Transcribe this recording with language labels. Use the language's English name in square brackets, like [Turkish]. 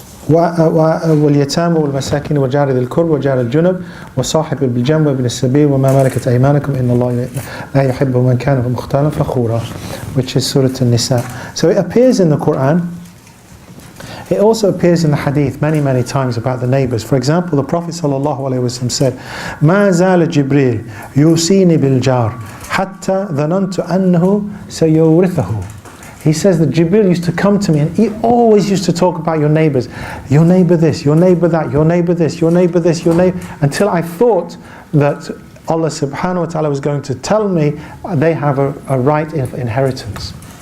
[Arabic] واليتامى والمساكين وجار ذي القرب وجار الجنب وصاحب بالجنب وابن السبيل وما ملكت أيمانكم إن الله لا يحب من كان مختالا فخورا, [English] which is Surah An-Nisa. So it appears in the Quran. It also appears in the Hadith many times about the neighbors. For example, the Prophet ﷺ said, [Arabic] ما زال جبريل يوصيني بالجار حتى ظننت أنه سيورثه. [English] He says that Jibril used to come to me and he always used to talk about your neighbors. Your neighbor this, your neighbor that, your neighbor this, your neighbor this, your neighbor... Until I thought that Allah subhanahu wa ta'ala was going to tell me they have a right of inheritance.